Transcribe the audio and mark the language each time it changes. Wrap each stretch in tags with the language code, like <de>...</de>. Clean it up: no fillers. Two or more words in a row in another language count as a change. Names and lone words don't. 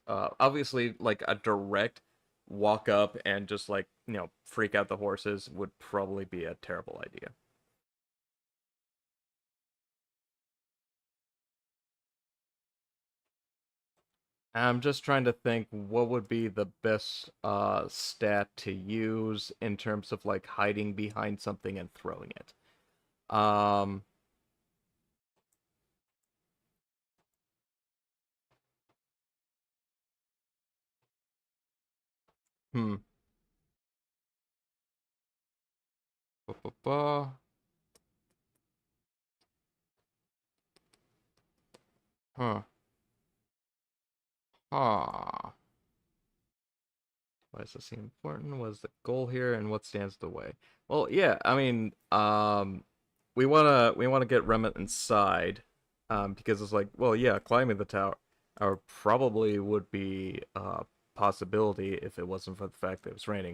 <en>Obviously like a direct walk up and just like, freak out the horses would probably be a terrible idea. I'm just trying to think what would be the best stat to use in terms of like hiding behind something and throwing it. Um hmm. Ba-ba-ba. Huh. Huh. Why does this seem important? What is the goal here, and what stands in the way? Well, yeah, I mean, we wanna get Remont inside, because it's like, well, yeah, climbing the tower probably would be a possibility if it wasn't for the fact that it was raining.</en>